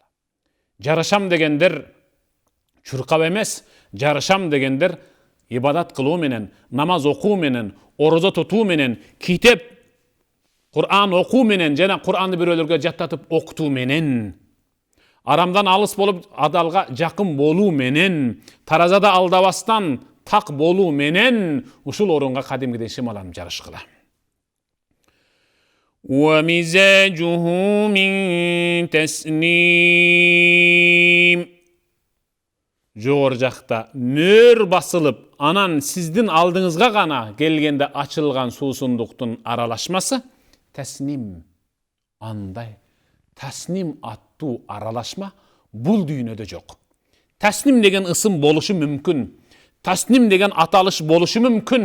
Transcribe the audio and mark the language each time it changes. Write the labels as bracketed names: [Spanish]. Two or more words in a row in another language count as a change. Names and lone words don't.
[Kyrgyz] Жарышам дегендер чуркап эмес, жарышам дегендер ибадат кылуу менен, намаз окуу менен, орозо тутуу менен, китеп, Кур'ан окуу менен жана Кур'анды бирөөлөргө жаттатып окутуу менен, арамдан алыс болуп адалга жакын болуу менен, таразада алдабастан так болуу менен ушул орунга кадимгидей шымаланып жарышкыла. [Arabic] ومزاجه من تسنيم. [Kyrgyz] жогору жакта мөр басылып, анан сиздин алдыңызга гана келгенде ачылган суусундуктун аралашмасы тасним. Андай тасним аттуу аралашма бул дүйнөдө жок. Тасним деген ысым болушу мүмкүн. Тасним деген аталыш болушу мүмкүн.